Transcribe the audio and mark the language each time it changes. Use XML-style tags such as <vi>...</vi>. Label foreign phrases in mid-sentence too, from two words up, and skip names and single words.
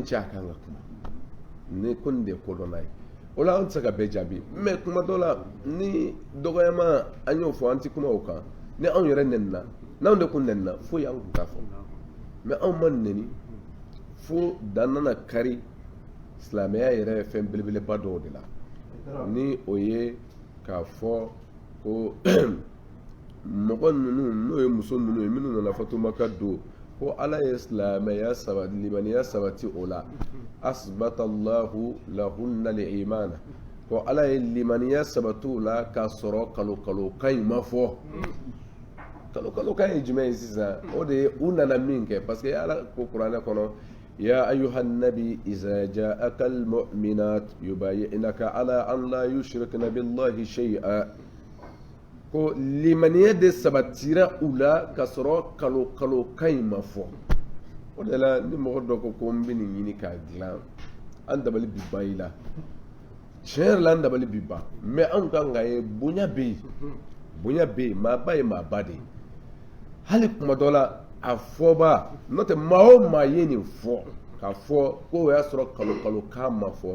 <bm>cɛ a kan ka kuma ni ko nin de ye kodɔnna ye o la an tɛ se ka bɛɛ jaabi mais kuma dɔ la ni dɔgɔyama an y'o fɔ an tɛ kuma o kan ni anw yɛrɛ nɛnina n'anw de kun nɛnina foyi an kun t'a fɔ mais anw ma nɛni fo dan nana kari silamɛya yɛrɛ fɛn belebeleba dɔw de la ni o ye k'a fɔ ko mɔgɔ ninnu n'o ye muso ninnu ye minnu nana fatumaka don ko ala ye silamɛya sabati limaniya sabati o la</bm> <ar>أثبت الله لهن الإيمان</ar> <bm>ko ala ye limaniya sabati o la k'a sɔrɔ kalo kan in ma fɔ kalo kan ye jumɛn ye sisan o de ye u nana min kɛ</bm> <fr>parce que</fr> <bm>ala ko kuranɛ kɔnɔ</bm> <ar>يا أيها النبي إذا جاءك المؤمنات يبايعنك على أن لا يشركن بالله شيئا</ar> <bm>ko limaniya de sabatira u la ka sɔrɔ kalo kan in ma fɔ o de la ni mɔgɔ dɔ ko n bɛ nin ɲini k'a dilan an dabali bi ban i la tiɲɛ yɛrɛ la an dabali bi ban mɛ anw kan ka ye bonya bɛ yen maaba ye maaba de ye hali kuma dɔ la a fɔba n'o tɛ maa o maa ye nin fɔ k'a fɔ ko o y'a sɔrɔ kalo kan ma fɔ</bm>